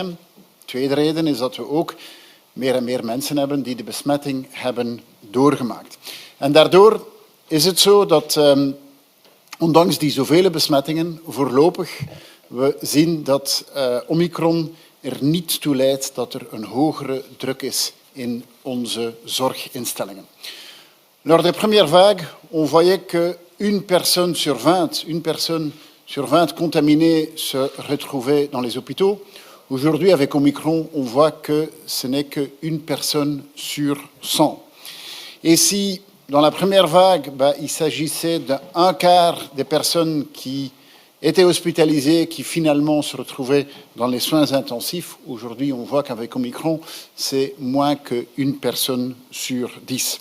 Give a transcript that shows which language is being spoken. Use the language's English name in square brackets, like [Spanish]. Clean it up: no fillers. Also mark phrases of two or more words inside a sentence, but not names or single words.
[Dutch] De tweede reden is dat we ook meer en meer mensen hebben die de besmetting hebben doorgemaakt. En daardoor is het zo dat, ondanks die zoveel besmettingen, voorlopig we zien dat Omicron er niet toe leidt dat er een hogere druk is in onze zorginstellingen. [French] Lors des premières vagues, on voyait que une personne sur 20 contaminée se retrouvait dans les hôpitaux. Aujourd'hui, avec Omicron, on voit que ce n'est qu'une personne sur 100. Et si, dans la première vague, il s'agissait d'un quart des personnes qui étaient hospitalisées, qui finalement se retrouvaient dans les soins intensifs, aujourd'hui, on voit qu'avec Omicron, c'est moins qu'une personne sur 10.